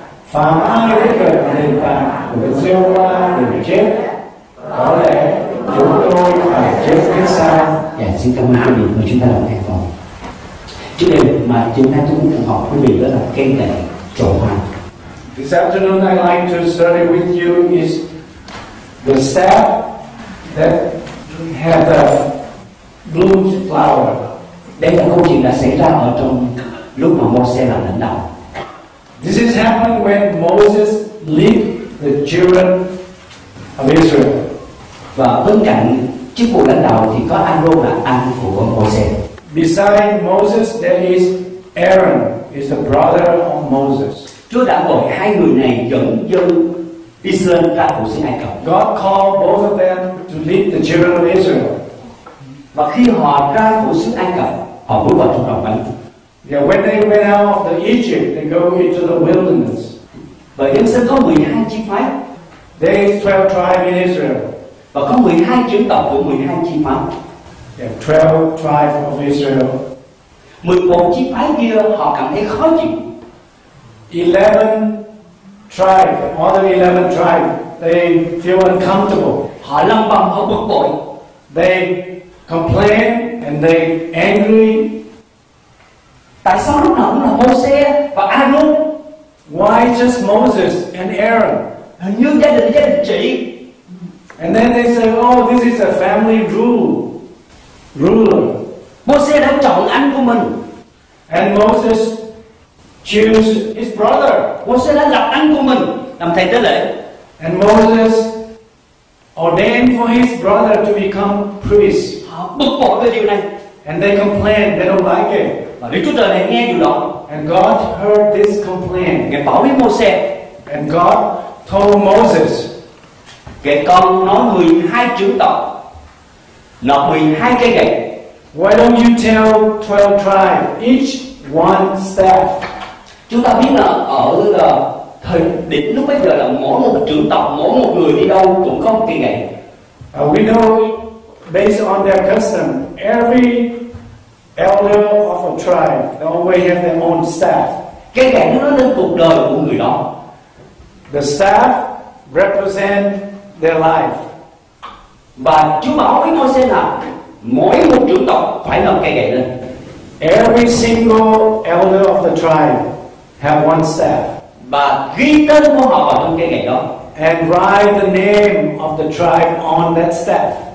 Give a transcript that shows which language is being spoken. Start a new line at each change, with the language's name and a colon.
Vietnamese: Phàm ai đến gần nền tảng của Đức Giê-hô-va đều chết. Có lẽ chúng tôi phải chết hết sao? Dạ, xin cảm ơn quý vị và chúng ta đồng hành phòng. Chủ đề mà chúng ta cũng cần học quý vị đó là cây gậy trổ hoa.
English: This afternoon I'd like to study with you is the staff that had the blue flower.
Vietnamese: Đây là câu chuyện đã xảy ra ở trong lúc mà Môi-se làm lãnh đạo.
English: This is happened when Moses led the children of Israel.
Vietnamese: Và bên cạnh chức vụ lãnh đạo thì có Aaron là anh của Môi-se.
English: Beside Moses there is Aaron, is the brother of Moses.
Vietnamese: Chúa đã gọi hai người này dẫn dân Israel ra khỏi xứ Ai Cập.
English: God called both of them to lead the children of Israel.
Vietnamese: Và khi họ ra khỏi xứ Ai Cập, họ bước vào trong đồng vắng.
English: Yeah, when they went out of Egypt, they go into the wilderness.
Vietnamese: Và dân sẽ có 12 chi phái.
English: There is 12 tribes in Israel.
Vietnamese: Và có 12 trưởng tộc của 12 chi phái.
English: There are 12 tribes of Israel.
Vietnamese: 11 chi phái kia họ cảm thấy khó chịu.
English: 11 tribes, other 11 tribes, they feel uncomfortable.
Vietnamese: Họ lầm bầm, họ bực bội.
English: They complain and they angry.
Vietnamese: Tại sao lúc nào cũng là Môi-se và Aaron?
English: Why just Moses and Aaron?
Vietnamese: Hình như gia đình chị.
English: And then they say, oh, this is a family ruler.
Vietnamese: Môi-se đã chọn anh của mình.
English: And Moses choose his brother.
Vietnamese: Môi-se đã lập anh của mình làm thầy tế lễ.
English: And Moses ordained for his brother to become priest.
Vietnamese: Họ bực bội về điều này.
English: And they complain, they don't like it.
Vietnamese: Và Đức Chúa Trời này nghe điều đó.
English: And God heard this complaint.
Vietnamese: Ngài bảo với Môi-se.
English: And God told Moses,
Vietnamese: kể con nói 12 trưởng tộc nộp 12 cây gậy.
English: why don't you tell 12 tribes, each one staff?
Vietnamese: Chúng ta biết là ở thời điểm lúc bây giờ là mỗi một trưởng tộc, mỗi một người đi đâu cũng có một cây gậy.
English: We know based on their custom, every elder of a tribe, they always have their own staff.
Vietnamese: Cây gậy nó nói lên cuộc đời của người đó.
English: The staff represent their life.
Vietnamese: Và Chúa bảo với Môi-se là mỗi một trưởng tộc phải nộp cây gậy lên.
English: Every single elder of the tribe have one staff.
Vietnamese: Và ghi tên của họ vào trong cây gậy đó.
English: And write the name of the tribe on that staff.